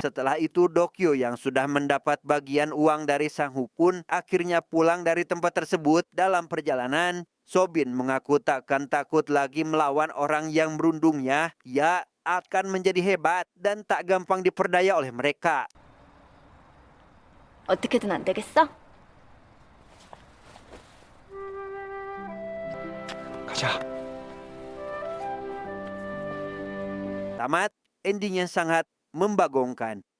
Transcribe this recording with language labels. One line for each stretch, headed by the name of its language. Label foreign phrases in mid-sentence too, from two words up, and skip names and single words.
Indonesian: Setelah itu Dokyo yang sudah mendapat bagian uang dari sang Hupun akhirnya pulang dari tempat tersebut. Dalam perjalanan, Sobin mengaku takkan takut lagi melawan orang yang merundungnya. Ia akan menjadi hebat dan tak gampang diperdaya oleh mereka.
Korean: 어떻게든 안 되겠어? 가자.
Indonesian: Tamat, ending yang sangat membagongkan.